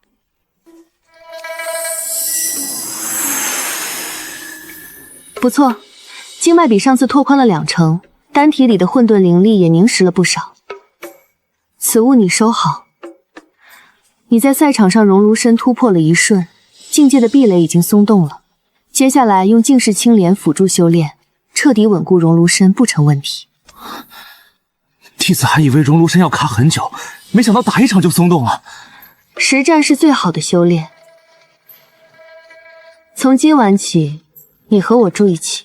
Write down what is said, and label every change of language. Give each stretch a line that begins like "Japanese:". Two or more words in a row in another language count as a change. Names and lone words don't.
Chinese: 不错，经脉比上次拓宽了2成，丹体裡的混沌灵力也凝實了不少。此物你收好。你在賽場上熔爐身突破了一瞬，境界的壁壘已經鬆動了。接下來用淨世青蓮輔助修煉，徹底穩固熔爐身不成問題。弟子還以為熔爐身要卡很久，沒想到打一場就鬆動了。實戰是最好的修煉。從今晚起，你和我住一起。